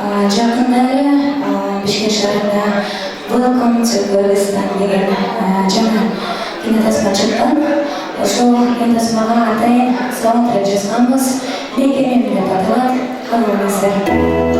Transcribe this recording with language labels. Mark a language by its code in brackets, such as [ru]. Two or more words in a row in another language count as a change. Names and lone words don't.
[ky] Жақында эле Бишкек шаарында Welcome to Kyrgyzstan деген жаңа кинотасма чыккан. Ошол кинотасмага атайын саундтрек жазганбыз. Мекенем деп аталат. Караңыздар.